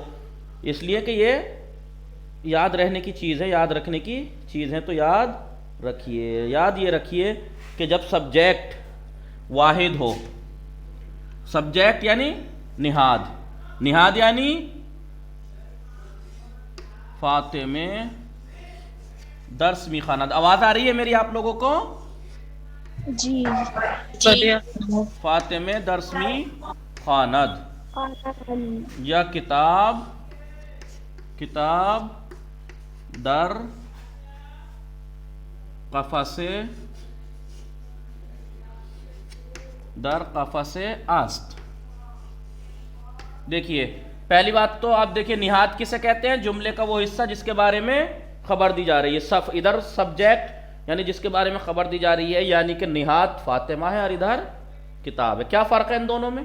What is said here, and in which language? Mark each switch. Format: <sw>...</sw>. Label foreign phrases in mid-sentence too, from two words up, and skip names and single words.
<ur>اس لیے کہ یہ یاد رہنے کی چیز ہے، یاد رکھنے کی چیز ہے، تو یاد رکھیے. یاد یہ رکھیے کہ جب سبجیکٹ واحد ہو، سبجیکٹ یعنی نہاد یعنی</ur> <fa>فاطمہ درس می خواند.</fa> <ur>آواز آ رہی ہے میری آپ لوگوں کو؟ جی. جی.</ur> <fa>فاطمہ درس می خواند، یا کتاب در قفس است.</fa> <ur>دیکھیے، پہلی بات تو آپ دیکھیے، نہاد کسے کہتے ہیں؟ جملے کا وہ حصہ جس کے بارے میں خبر دی جا رہی ہے. ادھر سبجیکٹ یعنی جس کے بارے میں خبر دی جا رہی ہے، یعنی کہ نہاد فاطمہ ہے اور ادھر کتاب ہے. کیا فرق ہے ان دونوں میں؟</ur>